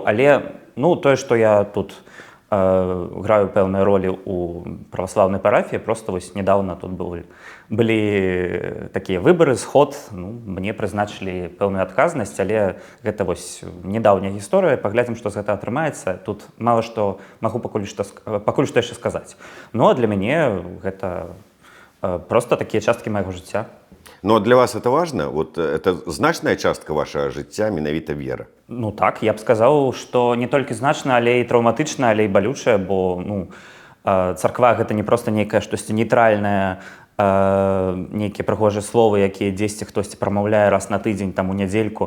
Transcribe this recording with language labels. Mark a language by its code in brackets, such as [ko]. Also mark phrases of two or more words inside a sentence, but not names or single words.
[be] Але тое, што я тут граю пэўныя ролі ў праваслаўнай парафіі, просто вось недавно тут былі такія выбары, сход, мне прызначылі пэўную адказнасць, але гэта вось недаўняя гісторыя, паглядзім, што з гэта атрымаецца. Тут мала што магу пакуль што яшчэ сказаць. А для мяне гэта просто такія часткі майго жыцця. [ru] Но для вас это важно? Вот это [be] значная частка [ru] вашего [be] жыцця, менавіта вера? Так, я б сказаў, што не толькі значна, але і траўматычна, але і балючая, бо царква гэта не проста нейкае штосьці нейтральнае, нейкія прыгожыя словы, якія дзесьці хтосьці прамаўляе раз на тыдзень, там у нядзельку.